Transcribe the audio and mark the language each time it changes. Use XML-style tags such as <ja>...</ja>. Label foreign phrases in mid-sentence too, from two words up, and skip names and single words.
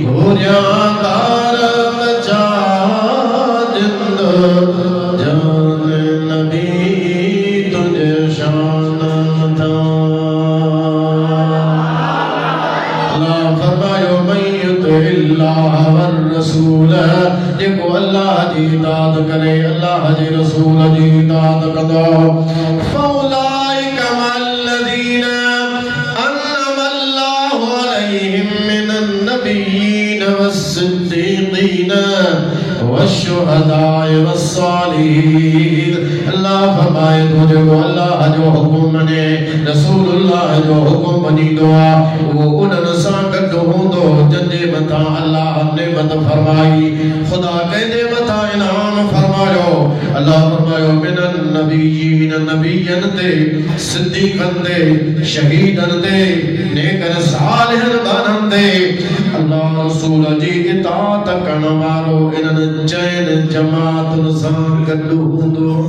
<sd>बुनियादार जा जिंद जान नबी तुझे शान था अल्लाह फरमायो</sd> <ar>من يطع الله والرسول</ar> <sd>जेको अल्लाह जी इताअत करे अल्लाह जी रसूल जी इताअत कंदो</sd> <ar>فأولئك مع الذين أنعم الله عليهم من النبيين والصديقين والشهداء والصالحين</ar> <sd>अल्लाह फरमाए तो जो अल्लाह जो हुक्म मने रसूलुल्लाह जो हुक्म मनींदो वो उन्हनि सां गॾु हूंदो जंहिंजे मथां अल्लाह नेमत फरमाई खुदा कंहिंजे मथां इनाम फरमायो अल्लाह फरमायो</sd> <ar>من النبيين</ar> <sd>नबियन ते सिद्दीक़न ते शहीदन ते नेकन सालिहन बानन ते अल्लाह रसूल जी इताअत करण वारो इन्हनि चैन जमातुन सां गॾु हूंदो</sd>